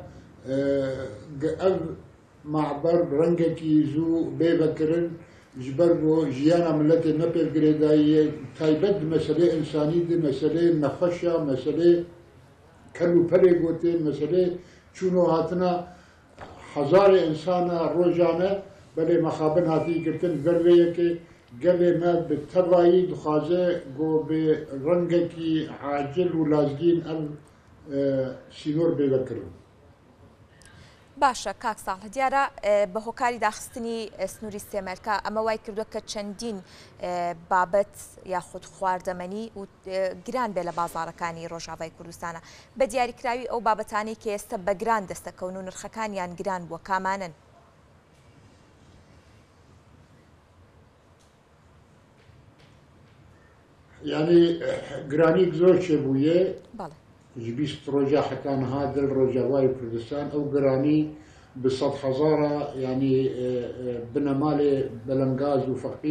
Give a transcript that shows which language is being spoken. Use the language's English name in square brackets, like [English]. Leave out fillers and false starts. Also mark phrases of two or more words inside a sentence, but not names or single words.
[Kurdish] ev macber rengekî zû bê vekirin ji ber bo jiyana milletê nepêvgirêdayî taybet di meselê însanî de meselê nexweşa meselê kel û pelê gotê meselê çûno hatina hezarê insana rojane belê mexabin hatî girtin ber vê yekê gelê me bi tevayî dixwaze got bi rengekî acil û lazgîn ev sînor bê vekirin. [Central Kurdish] باشە کاک ساڵح دیارە بە هۆکاری داخستنی سنووری سێمەرکە ئەمە وای کردووە کە چەندین بابەت یاخود خواردەمەنی و گران بێ لە بازاڕەکانی ڕۆژاوای کوردستانە بە دیاریکراوی ئەو بابەتانەی کە ئێستا بە گران دەستەکەون و نرخەکانیان گران بووە کامانن. [Kurdish] Yani granî zor çêbûye ji 20 roja heta niha dil Rojavayê Kurdistan ew giranî bi sed hezara yani binemalê belengaz û feqîr